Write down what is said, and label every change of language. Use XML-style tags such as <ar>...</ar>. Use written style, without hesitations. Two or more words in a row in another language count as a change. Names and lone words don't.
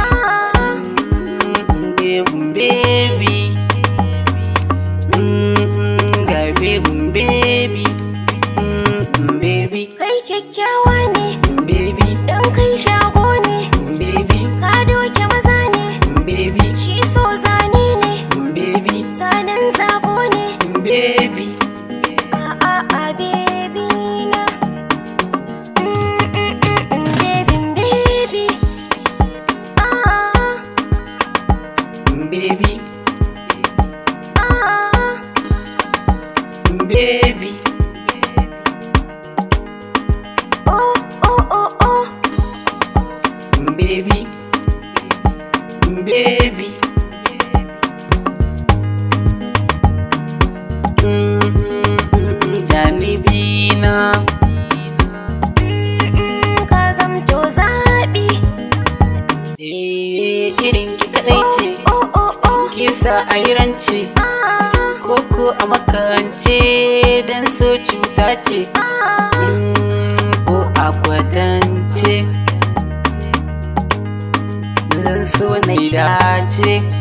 <ha>Baby, ga</ha> <en>baby, baby,</en> <ha>Kai kyakkyawa ne, baby, dan kai shago ne. baby, Ka doke maza ne, baby, shi so zane ne. baby, Zanen zabo ne. baby, Baby na. Baby.</ha> <en>baby, baby. Oh. Baby, baby,</en> <ha>janibina, Ka zamto zaɓi. irin ki kadai ce, Oh. kisa a yi rance, koko a makance dan so cuta ce, ko a kwadance, zan so na yi dace.</ha>